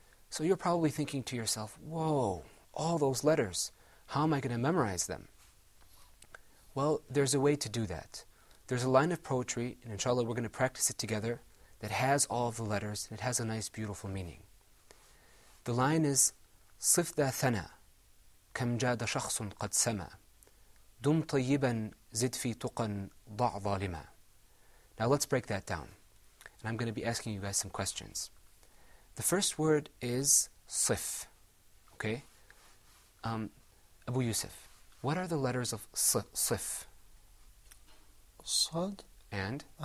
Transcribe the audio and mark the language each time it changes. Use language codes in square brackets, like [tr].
[en] So you're probably thinking to yourself, whoa, all those letters, how am I going to memorize them? Well, there's a way to do that. There's a line of poetry, and inshallah we're going to practice it together, that has all of the letters, and it has a nice, beautiful meaning. The line is, [ar] صف ذا ثنا كم جاد شخص قد سما دم طيبا زد في تقى ضع ظالما. [en] Now let's break that down. And I'm going to be asking you guys some questions. The first word is صف. Okay? Abu Yusuf, what are the letters of صف? [ar] صاد [en] and